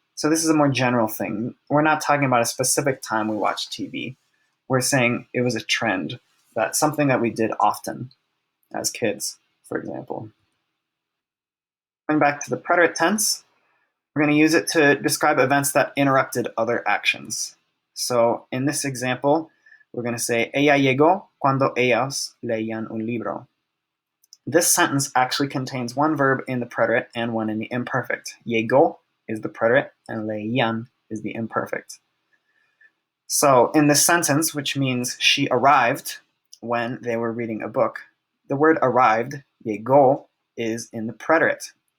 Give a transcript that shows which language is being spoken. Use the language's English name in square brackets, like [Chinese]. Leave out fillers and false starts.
[English] So this is a more general thing. We're not talking about a specific time we watched TV. We're saying it was a trend, that's something that we did often as kids, for example. Going back to the preterite tense, we're going to use it to describe events that interrupted other actions. So in this example, we're going to say, [Spanish] ella llegó cuando ellos leían un libro. [English] This sentence actually contains one verb in the preterite and one in the imperfect. Llegó is the preterite and leían is the imperfect. So in this sentence, which means she arrived when they were reading a book, the word arrived, llegó, is in the preterite.